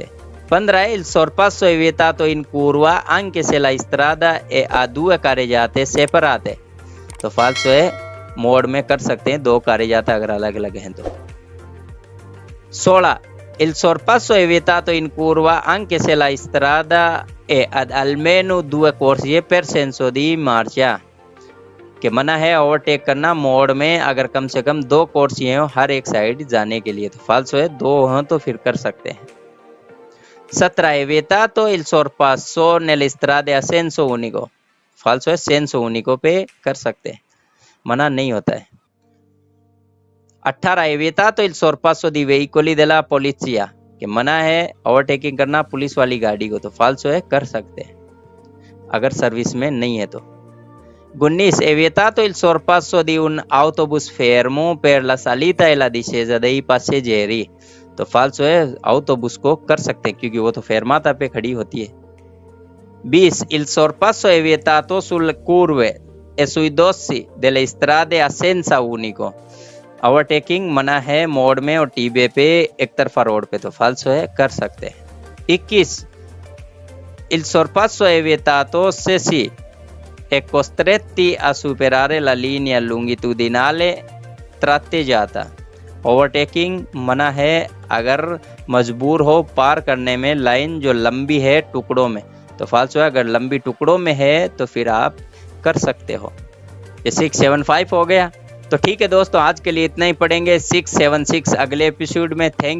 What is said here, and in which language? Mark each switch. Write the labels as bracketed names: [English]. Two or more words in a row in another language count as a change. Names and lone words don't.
[Italian] 15 il sorpasso è vietato in curva anche se la strada è a 2 carreggiate separate। [Hindi] तो फाल्सो है मोड में कर सकते हैं, 2 carreggiate अगर अलग अलग हैं तो। 16. [Italian] Il sorpasso è vietato in curva anche se la strada è ad almeno 2 corsie per senso di marcia, [Hindi] कि मना है ओवरटेक करना मोड में अगर कम से कम 2 कोर्सियां हो हर एक साइड जाने के लिए, तो फाल्सो है, 2 हो तो फिर कर सकते हैं। 17. [Italian] È vietato il sorpasso nelle strade a senso unico, [Hindi] फाल्सो है, [Italian] senso unico [Hindi] पे कर सकते हैं, मना नहीं होता है। 18. [Italian] È vietato il sorpasso di veicoli della polizia, [Hindi] कि मना है ओवरटेकिंग करना पुलिस वाली गाड़ी को, तो फाल्सो है, कर सकते हैं अगर सर्विस में नहीं है तो। 19. [Italian] È vietato il sorpasso di un autobus fermo per la salita e la discesa dei passeggeri, [Hindi] तो फाल्सो है, autobus को कर सकते हैं क्योंकि वो तो फेरमाता पे खड़ी होती है। 20. [Italian] Il sorpasso è vietato sulle curve e sui dossi delle strade a senso unico, [Hindi] ओवरटेकिंग मना है मोड में और टीबे पे एक तरफा रोड पे, तो फाल्सो है, कर सकते हैं। 21. [Italian] Il sorpasso è vietato se si è costretti a superare la linea longitudinale tratteggiata, [Hindi] ओवरटेकिंग मना है अगर मजबूर हो पार करने में लाइन जो लंबी है टुकड़ों में, तो फाल्सो है, अगर लंबी टुकड़ों में है तो फिर आप कर सकते हो। ये 675 हो गया। तो ठीक है दोस्तों, आज के लिए इतना ही, पढ़ेंगे 676 अगले एपिसोड में।